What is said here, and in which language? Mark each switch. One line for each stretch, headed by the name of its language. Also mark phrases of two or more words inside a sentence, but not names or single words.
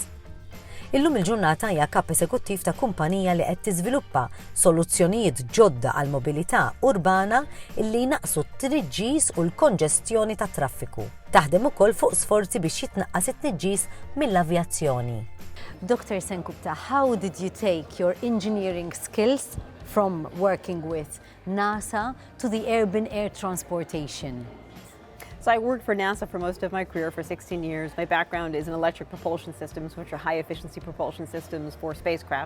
Maltese: Illum il-ġurnata hija kap eżekuttiv ta' kumpanija li qed tiżviluppa soluzzjonijiet ġodda għal mobilità urbana illi jnaqsu t-tniġġis u l-konġestjoni tat traffiku. Taħdem ukoll fuq sforzi biex jitnaqqas it-tniġġis mill-avjazzjoni.
English: Dr. Sengupta, how did you take your engineering skills from working with NASA to the urban air transportation? So I worked for NASA for most of my career, for 16 years. My background is in electric propulsion systems, which are high-efficiency propulsion systems for spacecraft.